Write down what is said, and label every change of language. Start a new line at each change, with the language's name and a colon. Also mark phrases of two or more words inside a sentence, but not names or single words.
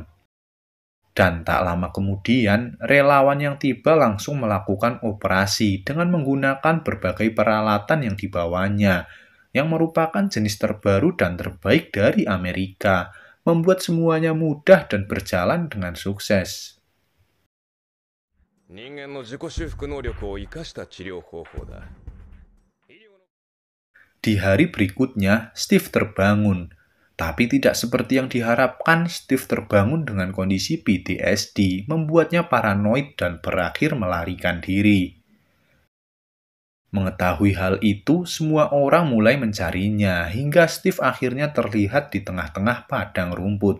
Indonesian: Dan tak lama kemudian, relawan yang tiba langsung melakukan operasi dengan menggunakan berbagai peralatan yang dibawanya, yang merupakan jenis terbaru dan terbaik dari Amerika, membuat semuanya mudah dan berjalan dengan sukses.
Japanese: 人間の自己修復能力を生かした治療方法だ。
Indonesian: Di hari berikutnya, Steve terbangun. Tapi tidak seperti yang diharapkan, Steve terbangun dengan kondisi PTSD, membuatnya paranoid dan berakhir melarikan diri. Mengetahui hal itu, semua orang mulai mencarinya, hingga Steve akhirnya terlihat di tengah-tengah padang rumput.